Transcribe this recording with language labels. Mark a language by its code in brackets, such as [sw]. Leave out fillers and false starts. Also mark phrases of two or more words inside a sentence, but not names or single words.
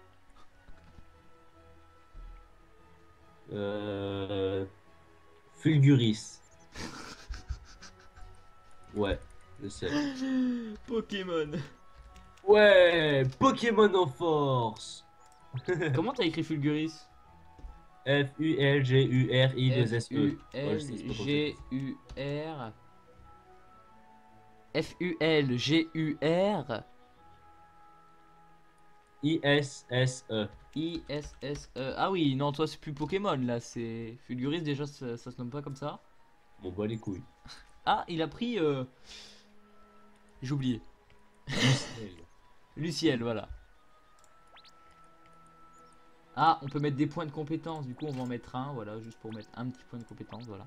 [fr] Fulguris. Ouais, je sais. Pokémon. Ouais, Pokémon en force. Comment t'as écrit Fulguris? F-U-L-G-U-R-I-2-S-E. F-U-L-G-U-R. F-U-L-G-U-R. I-S-S-E. I-S-S-E. Ah oui, non, toi c'est plus Pokémon là, c'est Fulguris déjà, ça se nomme pas comme ça. Bon, bah les couilles. Ah, il a pris. J'ai oublié. Luciel, voilà. Ah, on peut mettre des points de compétence, du coup on va en mettre un, voilà, juste pour mettre un petit point de compétence, voilà.